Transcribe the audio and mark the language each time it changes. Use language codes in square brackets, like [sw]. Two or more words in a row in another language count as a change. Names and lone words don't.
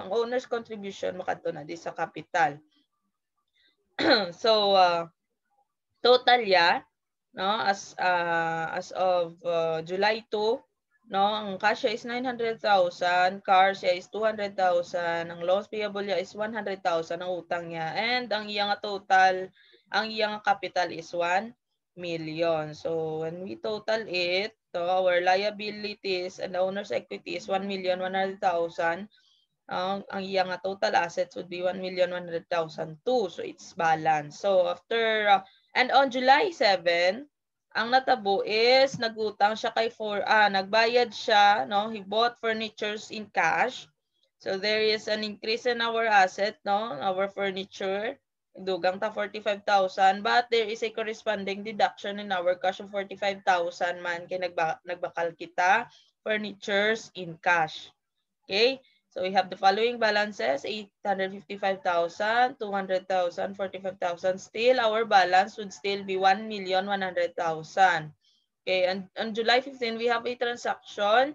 [ceb] Ang owner's contribution makadto na di sa capital. So total no, [en] as of July [ceb] 2, no, ang cash is 900,000, car siya is 200,000, ang [en] loans payable [ceb] niya is 100,000 ang utang niya, and ang iyang total, ang iyang capital is 1 million. [en] So when we total it, so our liabilities and the owner's equity is 1,100,000. [ceb] Ang iyang [en] total assets would be 1,100,000 too. So it's balanced. So after and on July 7, [ceb] ang natabo is nagutang siya kay nagbayad siya, no? [en] He bought furnitures in cash. So there is an increase in our asset, no? Our furniture. [ceb] Dugang ta [en] 45,000, but there is a corresponding deduction in our cash of 45,000 [ceb] man kay nagbakal kita [en] furnitures in cash. Okay? So we have the following balances: 855,000, 200,000, 45,000. Still, our balance would still be 1,100,000. Okay, and on July 15, we have a transaction.